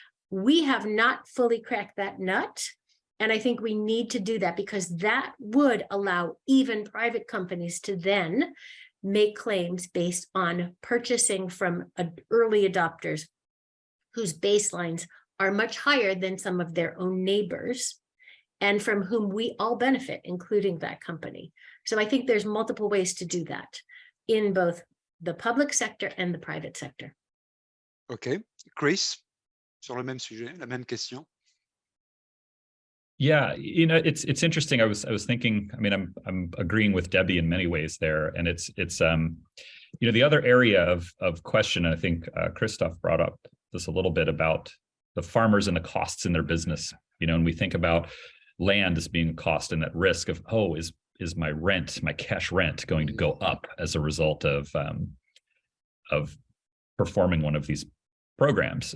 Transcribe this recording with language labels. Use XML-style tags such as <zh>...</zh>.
<en>We have not fully cracked that nut. And I think we need to do that because that would allow even private companies to then make claims based on purchasing from early adopters whose baselines are much higher than some of their own neighbors and from whom we all benefit, including that company. So I think there's multiple ways to do that in both the public sector and the private sector. OK.</en> <fr>Chris, sur le même sujet, la même question.</fr> <en>Yeah, it's interesting. I was thinking. I mean, I'm agreeing with Debbie in many ways there, and it's the other area of question. I think Christoph brought up this a little bit about the farmers and the costs in their business. And we think about land as being a cost and that risk of is my rent, my cash rent, going to go up as a result of performing one of these programs?</en>